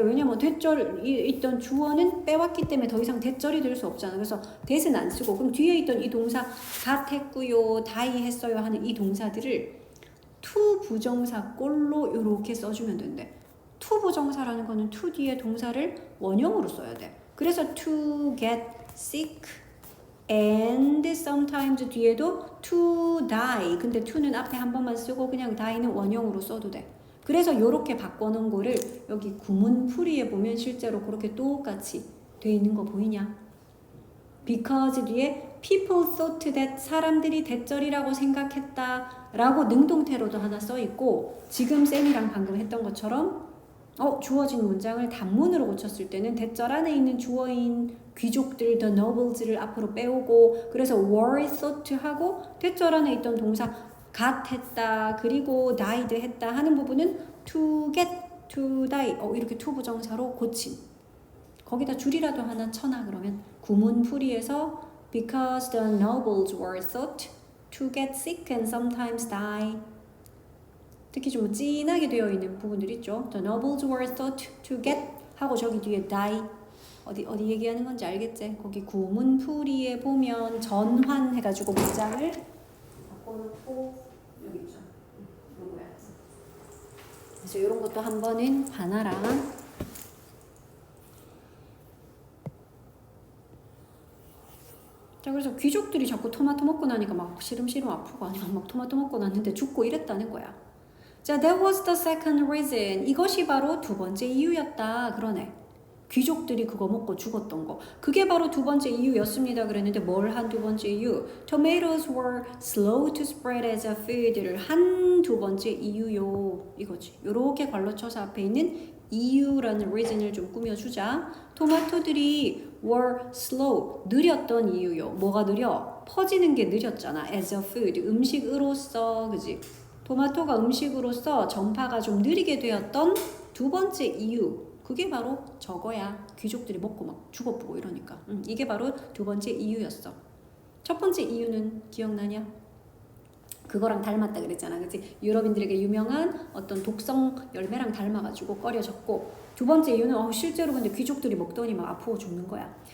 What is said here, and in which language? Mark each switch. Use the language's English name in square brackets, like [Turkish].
[Korean] 왜냐면 대절이 있던 주어는 빼왔기 때문에 더 이상 대절이 될 수 없잖아. 그래서 that은 안 쓰고, 그럼 뒤에 있던 이 동사 got 했고요, die 했어요 하는 이 동사들을 to 부정사 꼴로 이렇게 써주면 된대. to 부정사라는 거는 to 뒤에 동사를 원형으로 써야 돼. [English] 그래서 to get sick and sometimes 뒤에도 to die. [Korean] 근데 to는 앞에 한 번만 쓰고 그냥 die는 원형으로 써도 돼. 그래서 이렇게 바꿔놓은 거를 여기 구문풀이에 보면 실제로 그렇게 똑같이 돼 있는 거 보이냐? because 뒤에 [English] people thought that, [Korean] 사람들이 대절이라고 생각했다 라고 능동태로도 하나 써있고, 지금 쌤이랑 방금 했던 것처럼 주어진 문장을 단문으로 고쳤을 때는 대절 안에 있는 주어인 귀족들, [English] the nobles [Korean] 를 앞으로 빼오고, 그래서 [English] were thought [Korean] 하고 대절 안에 있던 동사 got 했다, 그리고 died 했다 하는 부분은 to get, to die 이렇게 to 부정사로 고친. 거기다 줄이라도 하나 쳐놔. 그러면 구문풀이에서 [English] because the nobles were thought to get sick and sometimes die. [Korean] 특히 좀 진하게 되어 있는 부분들 있죠. [English] The nobles were thought to get [Korean] 하고 저기 뒤에 [English] die. [Korean] 어디 얘기하는 건지 알겠지? 거기 구문풀이에 보면 전환 해가지고 문장을 바꿔놓고 여기 있죠. 요거야. 그래서 이런 것도 한 번은 봐놔라. 자, 그래서 귀족들이 자꾸 토마토 먹고 나니까 막 시름시름 아프고, 아니면 막 토마토 먹고 났는데 죽고 이랬다는 거야. [English] 자, that was the second reason. [Korean] 이것이 바로 두 번째 이유였다. 그러네. 귀족들이 그거 먹고 죽었던 거. 그게 바로 두 번째 이유였습니다. 그랬는데 뭘 한 두 번째 이유? [English] Tomatoes were slow to spread as a food를 [Korean] 한 두 번째 이유요. 이거지. 요렇게 괄호쳐서 앞에 있는 이유라는 reason을 좀 꾸며주자. 토마토들이 [English] were slow, [Korean] 느렸던 이유요. 뭐가 느려? 퍼지는 게 느렸잖아. [English] as a food, [Korean] 음식으로서, 그지? 토마토가 음식으로서 전파가 좀 느리게 되었던 두 번째 이유. 그게 바로 저거야. 귀족들이 먹고 막 죽어보고 이러니까. 이게 바로 두 번째 이유였어. 첫 번째 이유는 기억나냐? 그거랑 닮았다 그랬잖아. 그치? 유럽인들에게 유명한 어떤 독성 열매랑 닮아가지고 꺼려졌고, 두 번째 이유는 실제로 근데 귀족들이 먹더니 막 아프고 죽는 거야.